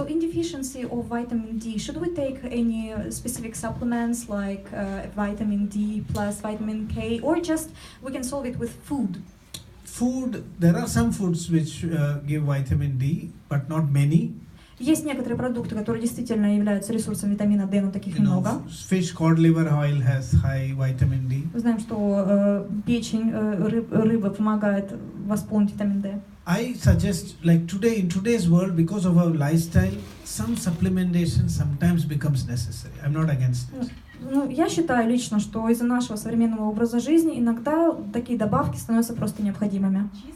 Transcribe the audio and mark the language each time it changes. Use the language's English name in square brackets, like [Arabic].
[English] in deficiency of vitamin D, should we take any specific supplements like vitamin D plus vitamin K, or just we can solve it with food? Food, there are some foods which give vitamin D, but not many. [Russian] Есть некоторые продукты, которые действительно являются ресурсом витамина D, но таких немного. [English] Fish cod liver oil has high vitamin D. [Russian] Мы знаем, что печень рыбы помогает восполнить витамин D. [English] I suggest, like today, in today's world, because of our lifestyle, some supplementation sometimes becomes necessary. I'm not against it. [Russian] Ну, я считаю лично, что из-за нашего современного образа жизни иногда такие добавки становятся просто необходимыми.